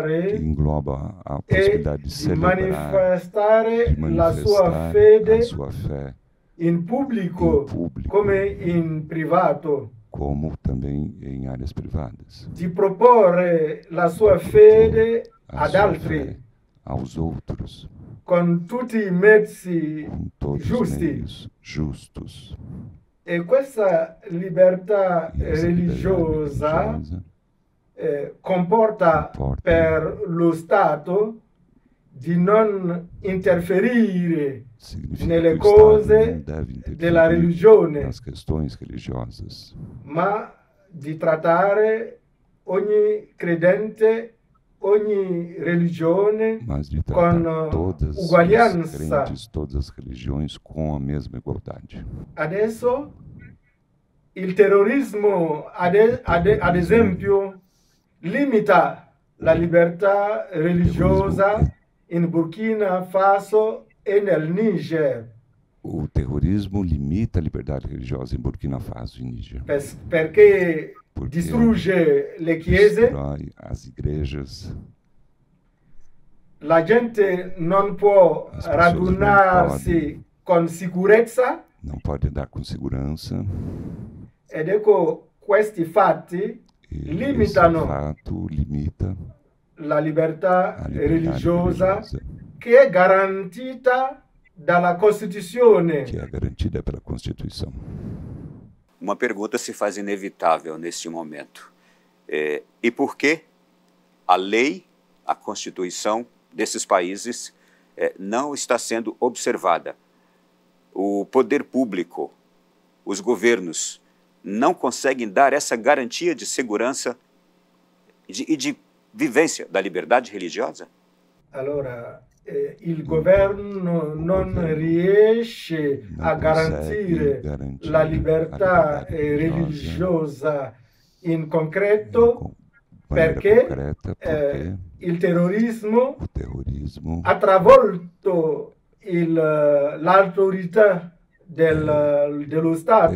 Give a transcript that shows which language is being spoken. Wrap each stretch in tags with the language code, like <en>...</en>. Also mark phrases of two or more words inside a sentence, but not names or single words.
<pt>que engloba a possibilidade de celebrar, de manifestar a sua fé em público como em privado, como também em áreas privadas, de propor a sua fé</pt> <it>ad altri,</it> <pt>aos outros,</pt> <it>com tutti i mezzi</it> <pt>justos.</pt> <it>E questa libertà religiosa comporta per lo Stato di non interferire nelle cose della religione,</it> <pt>nas questões religiosas,</pt> <it>ma di trattare ogni credente, ogni religione con uguaglianza.</it> <pt>Todas as religiões com a mesma igualdade.</pt> <it>Adesso il terrorismo, ad esempio, limita la libertà religiosa in Burkina Faso e nel Niger.</it> <pt>O terrorismo limita a liberdade religiosa em Burkina Faso e Níger.</pt> <it>Porque distrugge le chiese,</it> <pt>destrói as igrejas.</pt> <it>La gente non può radunarsi con sicurezza.</it> <pt>Não pode andar com segurança.</pt> <it>Ed ecco, questi fatti limita la libertà religiosa che è garantita dalla Costituzione.</it> <pt>Que é garantida pela Constituição. Uma pergunta se faz inevitável neste momento. E por que a lei, a Constituição desses países não está sendo observada? O poder público, os governos, não conseguem dar essa garantia de segurança e de vivência da liberdade religiosa?</pt> <it>Allora, il governo non riesce a garantire la libertà religiosa in concreto perché il terrorismo ha travolto l'autorità dello Stato.</it>